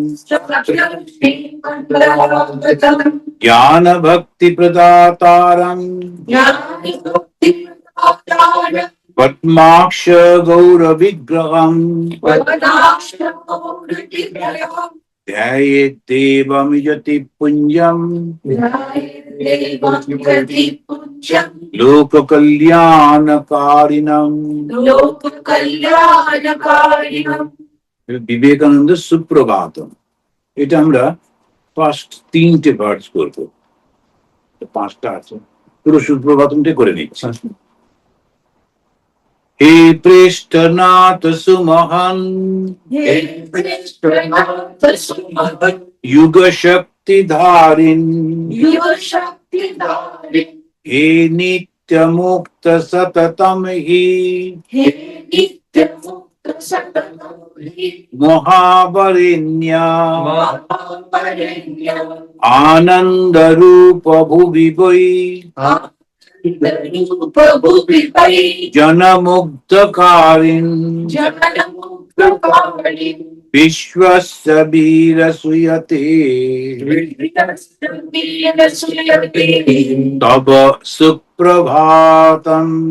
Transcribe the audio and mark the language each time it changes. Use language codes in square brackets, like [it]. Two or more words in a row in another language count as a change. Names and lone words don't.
[sa] ज्ञान भक्ति प्रदातारं पद्माक्ष गौर विग्रहं ध्यायेत् देवं यति पुंजं लोक कल्याणकारिणं। [bn] বিবেকানন্দ সুপ্রভাতম, এটা আমরা ফার্স্ট তিনটে ভার্স করবো, পাঁচটা আছে, পুরো সুপ্রভাতমটা করে নিচ্ছি। [sa] হে পৃষ্ঠনাথ সুমহান युग शक्ति धारिन हे नित्य मुक्त सततम ही মহাবরেণ্যা আনন্দ রূপ ভুবি বৈ জনমুগ্ধকারিণ বিশ্বস্য বীর সুয়তে তব সুপ্রভাতম।